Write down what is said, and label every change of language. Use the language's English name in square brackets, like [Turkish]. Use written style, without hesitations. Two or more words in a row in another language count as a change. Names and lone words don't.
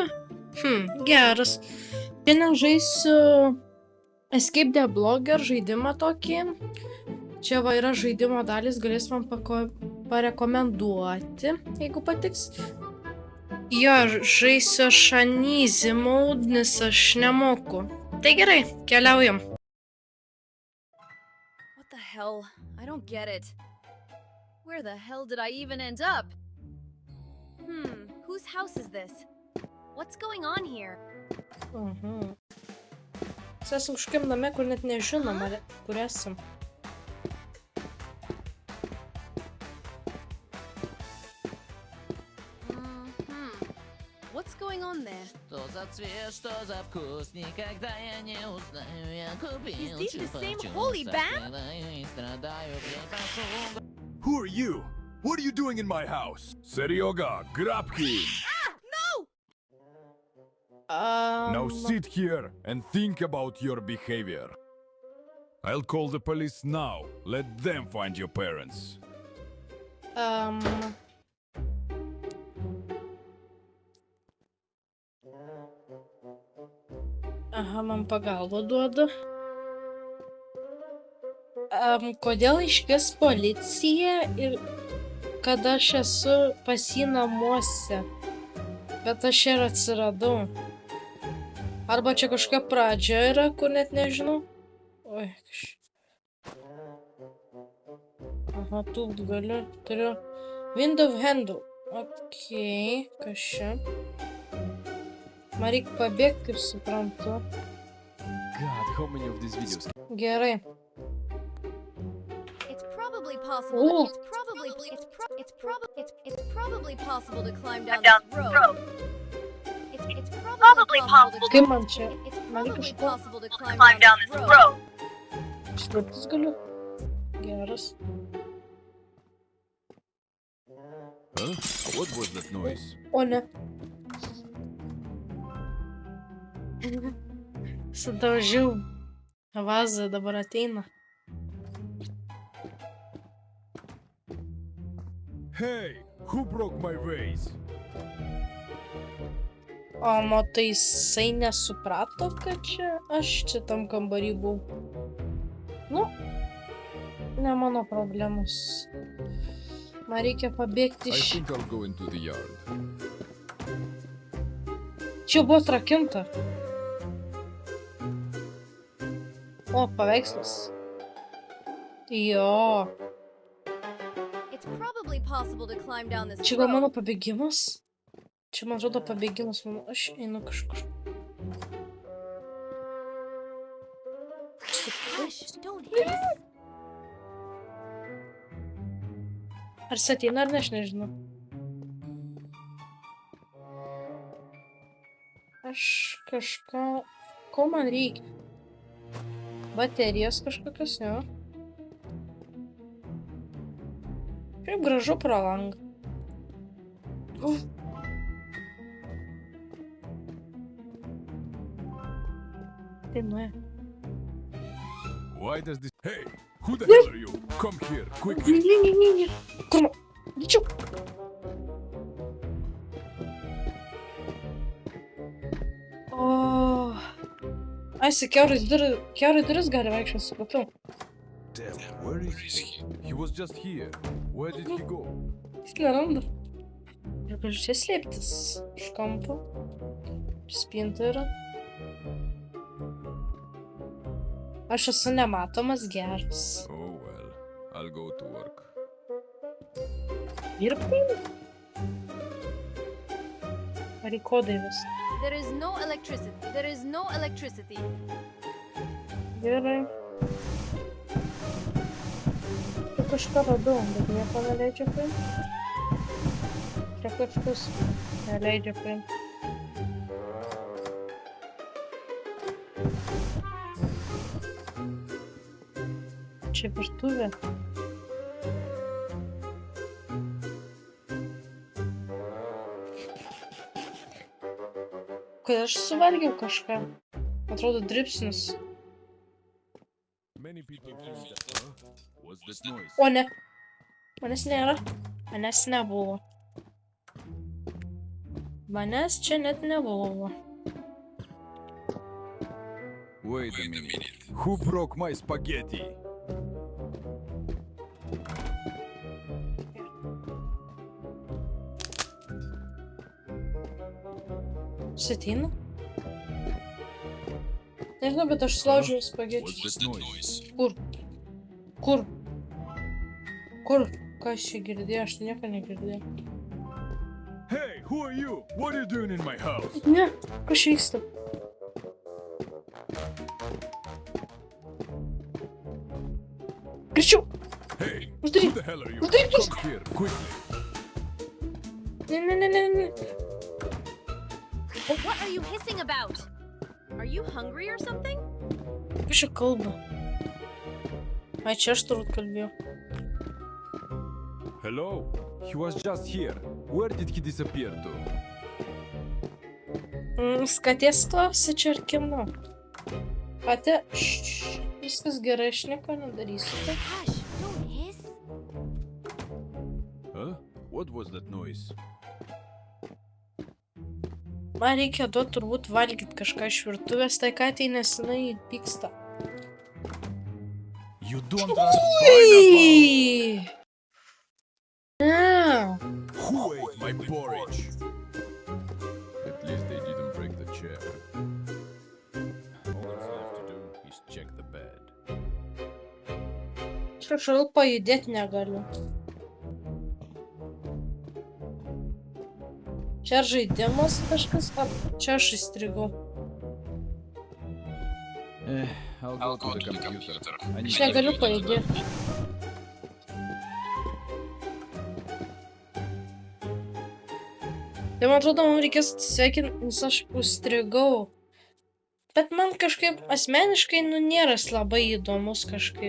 [Lithuanian] Geras. Šiandien žaisiu Escape the Blogger žaidimą tokį. Čia va yra žaidimo dalis, galės man parekomenduoti, jeigu patiks. Jo, žaisiu Shanizy mode, nes aš nemoku. Tai gerai, keliaujam. [English] What the hell? I don't get it. Where the hell did I even end up? Whose house is this? What's going on here? [Lithuanian] Mes esam kažkokiam name, kur net nežinom, kur esam. [English] What's going on there? [Russian] Что за цвет, что за вкус, никогда я не узнаю, я купил. [English] Is this the same holy bam? Who are you? What are you doing in my house? Seryoga, grab him! Now sit here and think about your behavior. I'll call the police now. Let them find your parents. [Lithuanian] Aha, man pagalbą duoda. Kodėl iškvies policiją ir kad aš esu pas jį namuose? Bet aš ir atsiradau. Arba čia kažkokia pradžia yra, kur net nežinau. Oi, aha, tūpt galiu. Turiu [English] window handle. [Lithuanian] Okei, kas čia? Man reikia pabėgti, kaip suprantu. [English] God, how many of these videos? [Lithuanian] Gerai. [English] It's probably possible. It's probably possible to climb down this road. It's probably possible. [Lithuanian] Kaip man čia? [English] It's [Lithuanian] Man reikia [English] probably [Lithuanian] kažko [English] possible to climb down this road. [Lithuanian] slėptis galiu. Geras. Huh? [English] What was that noise? [Lithuanian] O ne. Sudaužiau vazą, dabar ateina. [English] Hey, who broke my vase? [Lithuanian] O, tai jisai nesuprato, kad čia aš čia tam kambarį buvau. Nu, ne mano problemos. Man reikia pabėgti [English] I [Lithuanian] iš... [English] think I'll go into the yard. [Lithuanian] Čia buvo atrakinta. O, paveikslas. Jo. [English] It's probably possible to climb down this [Lithuanian] Čia gal [English] road. [Lithuanian] mano pabėgimas? Čia man atrodo pabėgimas mano. Aš einu kažkur. Hush, don't hiss. Ar jis ateina ar ne, aš nežinau. Aš kažką... Ko man reikia? Baterijos kažkokios, jo. Kaip gražu pro langą. Tai nuėjo. [English] Why does this... Hey, who the hell are you? Come here, quickly. [Lithuanian] Ne. Kur man? Dičiau. O. Ai, su kiaurai duris gali vaikščioti, supratau. [English] Damn, where is he? He was just here. Where did he go? [Lithuanian] Jis neranda. Ir galiu čia slėptis. Iš kampo. Spinta yra. Aš esu nematomas geras. [English] Oh well, I'll go to work. [Lithuanian] Dirbti? Ar į kodą įves? [English] There is no electricity. [Lithuanian] Gerai. Čia kažką radau, bet nieko neleidžia paimti. Čia kažkas neleidžia paimti. Čia virtuvė. Kodėl aš suvalgiau kažką? Atrodo dribsnis. [English] Many people think that. Huh? What's that noise? [Lithuanian] O ne. Manęs nėra. Manęs nebuvo. Manęs čia net nebuvo. [English] Wait a minute. Who broke my spaghetti? [Lithuanian] Sėtina? Nežinau, bet aš sulaužiau spagečius. [English] What's that noise? [Lithuanian] Kur? Kur? Kur? Kas čia girdėjo? Aš nieko negirdėjau. [English] Hey, who are you? What are you doing in my house? [Lithuanian] Ne, kas čia vyksta? Greičiau! [English] Hey, who [Lithuanian] Uždaryk! [English] the hell are you? [Lithuanian] Uždaryk duris! [English] Come here, quickly. [Lithuanian] Ne. [English] What are you hissing about? Are you hungry or something? [Lithuanian] Kas čia kalba? Ai, čia aš turbūt kalbėjau. [English] Hello? He was just here. Where did he disappear to? [Lithuanian] Skatės tuosi čia ar kino? Pati, viskas gerai, aš nieko nedarysiu. [English] Hush, don't hiss. Huh? What was that noise? [Lithuanian] Man reikia duoti turbūt valgyti kažką iš virtuvės, tai ką tai nesinai pyksta. [English] You don't trust pineapple! [Lithuanian] Ui! Ne. [English] Who ate my porridge? At least they didn't break the chair. All that's left to do is check the bed. [Lithuanian] Šal pajudėti negaliu. Čia žaidimas kažkas, ar čia aš įstrigau? [English] I'll go to the computer. [Lithuanian] Aš negaliu pajudėti. Tai man atrodo, man reikės atsisveikinti, nes aš užstrigau. Bet man kažkaip asmeniškai, nėra labai įdomus kažkaip.